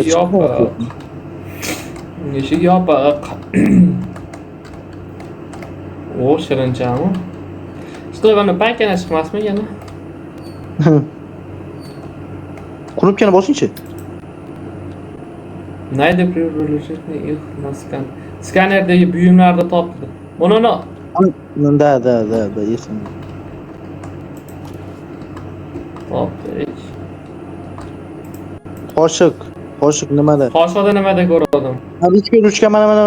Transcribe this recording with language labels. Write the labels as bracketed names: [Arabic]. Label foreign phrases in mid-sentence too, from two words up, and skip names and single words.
[Uzbek] Eshik yopiq. Eshik yopiq. O, shirinchami? Stolani paykana chiqmasmikan? Knopkani bosingchi. [Russian] Найди приближительный их на скан. [Uzbek] Skanerdagi buyumlarni topdi. Buni Da, esim. topdik. Qoshiq nimada? Qoshiqda nimada ko'rdim? Ha, ichki ruchka mana.